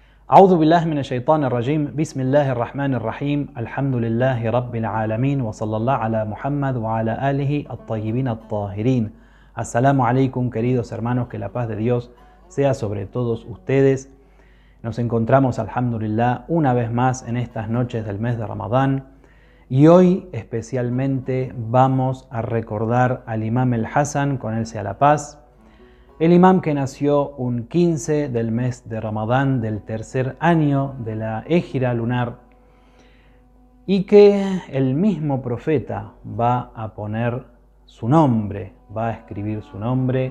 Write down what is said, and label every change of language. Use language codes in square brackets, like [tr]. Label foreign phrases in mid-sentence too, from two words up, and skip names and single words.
[ar] أعوذ بالله من الشيطان الرجيم بسم الله الرحمن الرحيم الحمد لله رب العالمين وصلى الله على Muhammad وعلى آله الطيبين الطاهرين. السلام عليكم, [es] queridos hermanos, que la paz de Dios sea sobre todos ustedes. Nos encontramos, alhamdulillah, una vez más en estas noches del mes de Ramadán y hoy especialmente vamos a recordar al Imam el Hasan, con él sea la paz. El imam que nació un 15 del mes de Ramadán del tercer año de la égira lunar y que el mismo profeta va a poner su nombre, va a escribir su nombre.